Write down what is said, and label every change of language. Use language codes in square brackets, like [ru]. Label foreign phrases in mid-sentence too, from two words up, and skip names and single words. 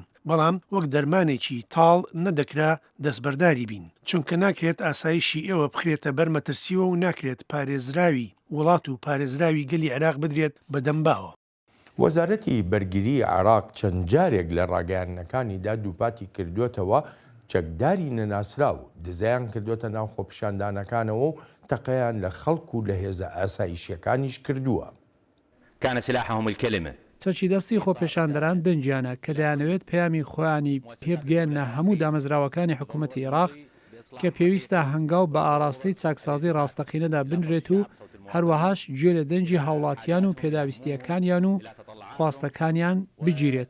[ckb] بەڵام وەک دەرمانێکی تاڵ نەدەکرا دەستبەرداری بین چونکە ناکرێت ئاسایشی ئێوە بخرێتە بەر مەترسیوە و ناکرێت پارێزراوی وڵات و پارێزراوی گەلی عێراق بدرێت بە دەمباوە. وەزارەتی بەرگری عێراق چەند جارێک لە ڕاگەیاندنەکانیدا دووپاتی کردوێتەوە چەکداری نەناسرا و دزایان کردوێتە ناو خۆپیشاندانەکانەوە و تەقەیان لە خەڵک و لە هێزە ئاسایشیەکانیش کردووە. [ar] كان سلاحهم الكلمة [ckb] چەکی دەستی خۆپێشاندەران دەنجیانە کە دەیانەوێت پەیامی خۆیانی پێبگەێنە هەموو دامەزراوەکانی حکوومەتی عێراق کە پێویستە هەنگاو بە ئاراستەی چاکسازی ڕاستەقینەدا بنرێت و هەروەهاش گوێ لە دەنجی هاوڵاتیان و پێداویستیەکانیان و خواستەکانیان بگیرێت.